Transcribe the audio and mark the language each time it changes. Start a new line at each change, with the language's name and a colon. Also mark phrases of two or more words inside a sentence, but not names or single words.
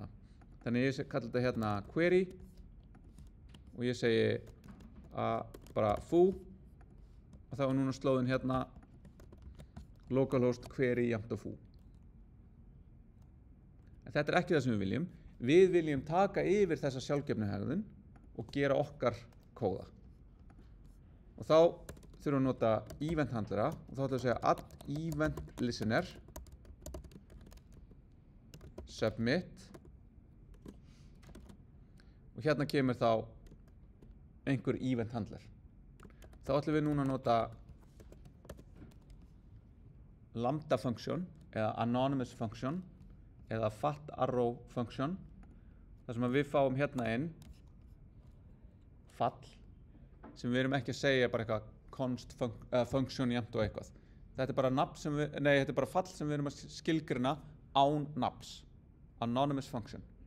Icelandic: Þannig að ég kallar þetta hérna query og ég segi bara foo og þá er núna slóðin hérna localhost query jafnt og foo. En þetta er ekki það sem við viljum. Við viljum taka yfir þessa sjálfgefnu hegðun og gera okkar kóða. Og þá þurfum við að nota
English: event handlera
Icelandic: og þá ætlum við að segja
English: add event listener submit
Icelandic: og hérna kemur þá einhver
English: event handler.
Icelandic: Þá ætlum við núna að nota
English: lambda function
Icelandic: eða
English: anonymous function
Icelandic: eða
English: fat arrow function
Icelandic: þar sem að við fáum hérna inn fall sem við erum ekki að segja bara eitthvað
English: const function
Icelandic: jafnt og eitthvað. Þetta er bara nafn sem við, nei, þetta er bara fall sem við erum að skilgrina án nafns.
English: Anonymous function.